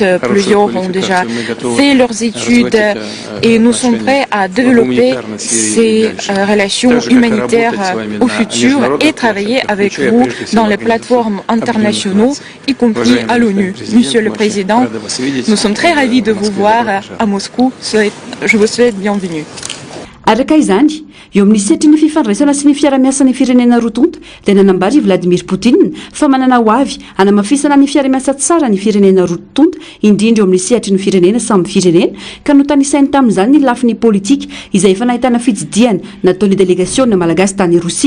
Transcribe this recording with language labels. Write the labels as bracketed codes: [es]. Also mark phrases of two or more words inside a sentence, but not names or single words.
[fr] Plusieurs ont déjà fait leurs études et nous sommes prêts à développer ces relations humanitaires au futur et travailler avec vous dans les plateformes internationaux, y compris à l'ONU. Monsieur le Président, nous sommes très ravis de vous voir à Moscou. Je vous souhaite bienvenue. [mg] Eo amin'ny setry ny fifandraisana sy ny fiara-miasan'ny firenena rotonta dia nanambary Vladimir Poutine fa manana ho avy hanamafisana ny fiara-miasa tsara ny firenena rotonta indrindra eo amin'ny sehatry ny firenena samby firenena ka notanisainy tamin'izany ny lafiny politika izay efa nahitana fitsidiana nataon'ny délégation malagasy tany Rosia.